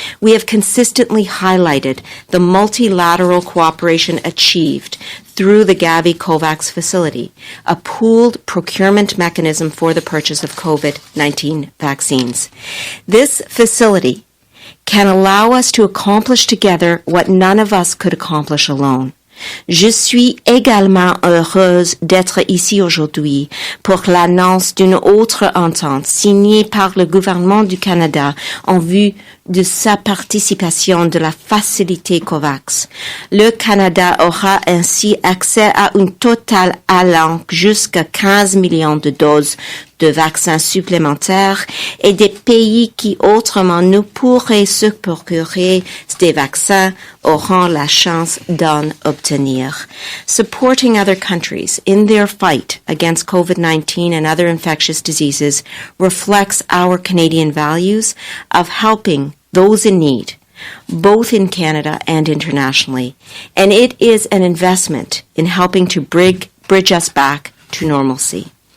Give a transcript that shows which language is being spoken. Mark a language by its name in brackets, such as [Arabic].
[English] We have consistently highlighted the multilateral cooperation achieved through the Gavi COVAX facility, a pooled procurement mechanism for the purchase of COVID-19 vaccines. This facility can allow us to accomplish together what none of us could accomplish alone. [French] Je suis également heureuse d'être ici aujourd'hui pour l'annonce d'une autre entente signée par le gouvernement du Canada en vue de sa participation de la facilité COVAX. Le Canada aura ainsi accès à une totale allant jusqu'à 15 millions de doses de vaccins supplémentaires et des pays qui autrement ne pourraient se procurer des vaccins auront la chance d'en obtenir. [English] Supporting other countries in their fight against COVID-19 and other infectious diseases reflects our Canadian values of helping those in need, both in Canada and internationally, and it is an investment in helping to bridge us back to normalcy.